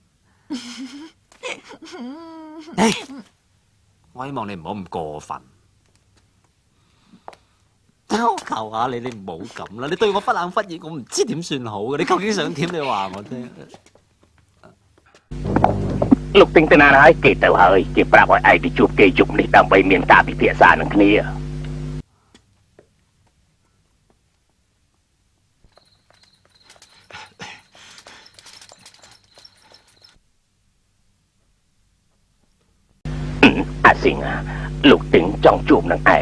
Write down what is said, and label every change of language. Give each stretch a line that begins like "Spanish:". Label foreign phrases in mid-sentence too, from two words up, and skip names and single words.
Cantonese: 我希望你唔好咁過分。我求下你，你唔好咁啦！你對我忽冷忽熱，我唔知點算好嘅。你究竟想點？你話我聽。
Khmer: លោកទិញទៅណាហើយគេទៅហើយគេប្រាប់ឲ្យឯងទៅជួបគេយប់នេះដើម្បីមានការពិភាក្សានឹងគ្នាអាស៊ីងលោកទិញចង់ជួបនឹងឯង